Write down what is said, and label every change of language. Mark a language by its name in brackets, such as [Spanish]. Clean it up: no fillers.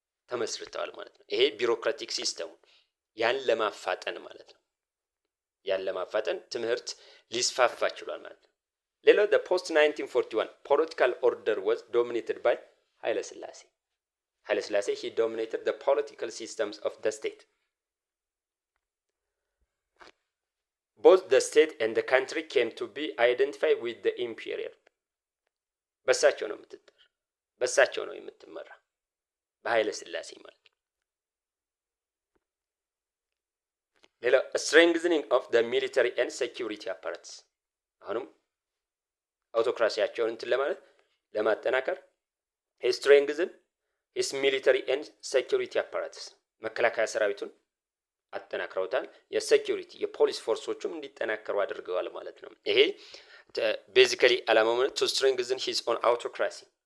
[Amharic] ተመስርተዋል ማለት ነው። ይሄ ቢሮክራቲክ ሲስተሙ ያን ለማፋጠን ማለት ነው። ያን ለማፋጠን ትምህርት ሊስፋፋ ችሏል ማለት ነው። ሌላው [English] post 1941 political order was dominated by [Amharic] ኃይለ ሥላሴ [English] he dominated the political systems of the state. Both the state and the country came to be identified with the imperial. [Amharic] በሳቸው ነው የምትጠራ፣ በሳቸው ነው የምትመራ፣ በኃይለ ሥላሴ ማለት ነው። ሌላው [English] strengthening of the military and security apparatus [Amharic] አሁንም አውቶክራሲያቸውን እንትን ለማለት ለማጠናከር [English] strengthen his military and security apparatus [Amharic] መከላከያ ሰራዊቱን አጠናክረውታል። የሴኩሪቲ የፖሊስ ፎርሶቹም እንዲጠናከሩ አድርገዋል ማለት ነው። ይሄ ቤዚካሊ ዓላማው [English] to strengthen his own autocracy.